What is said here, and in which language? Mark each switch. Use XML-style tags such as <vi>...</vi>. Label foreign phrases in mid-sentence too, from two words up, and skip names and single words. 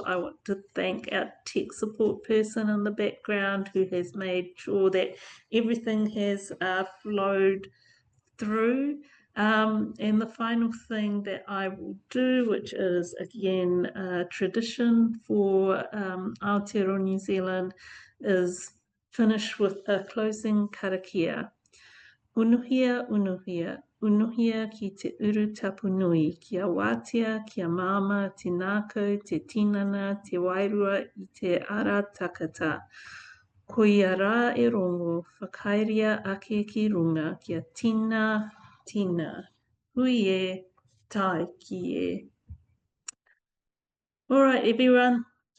<en>I want to thank our tech support person in the background who has made sure that everything has flowed through. And the final thing that I will do, which is again a tradition for Aotearoa New Zealand, is finish with a closing karakia.</en> <mi>Unuhia, unuhia, unuhia ki te uru tapunui, kia wātia, kia mama, te nākau, te tinana, te wairua i te ara takata. Ko ia rā e rongo, whakairia ake ki runga, kia tina, tina. Hui e, tai ki e.</mi> <en>All right, everyone.</en>